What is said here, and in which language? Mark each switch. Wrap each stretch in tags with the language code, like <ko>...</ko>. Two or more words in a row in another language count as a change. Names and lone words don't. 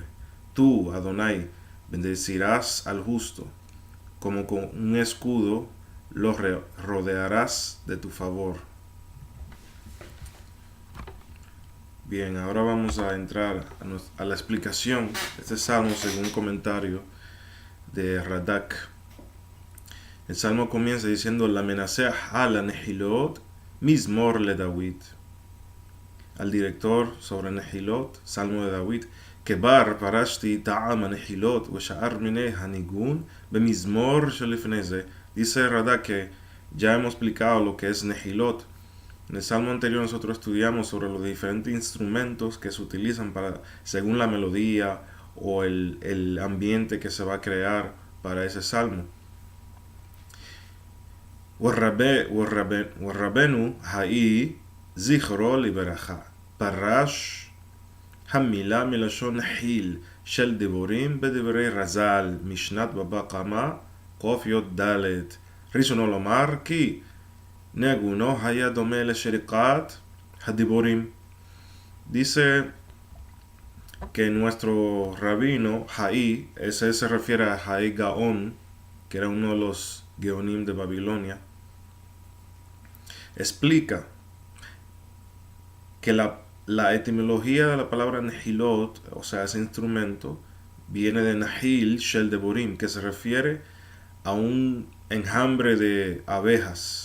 <es>Tú, Adonai, bendecirás al justo, como con un escudo lo rodearás de tu favor. Bien, ahora vamos a entrar a la explicación de este salmo según un comentario de Radak. El salmo comienza diciendo:</es> <he>למנצח על הנחילות מזמור לדוד.</he> <es>Al director sobre Nehilot, salmo de David,</es> <he>כבר פרשתי טעם הנחילות ושאר מיני הניגון במזמור שלפני זה.</he> <es>Dice Radak que ya hemos explicado lo que es Nehilot. En el salmo anterior nosotros estudiamos sobre los diferentes instrumentos que se utilizan para, según la melodía o el ambiente que se va a crear para ese salmo.</es> <he>ורבנו האי זכרו לברכה פרש המילה מלשון נחיל של דיבורים בדברי רז"ל משנת בבא קמא קי"ד. ראשונו לומר כי נגונו היה דומה לשריקת הדיבורים.</he> <es>Dice que nuestro rabino Haí, ese se refiere a Haí Gaón, que era uno de los Geonim de Babilonia, explica que la etimología de la palabra Nehilot, o sea, ese instrumento, viene de</es> <he>נחיל של דבורים,</he> <es>que se refiere a un enjambre de abejas.</es>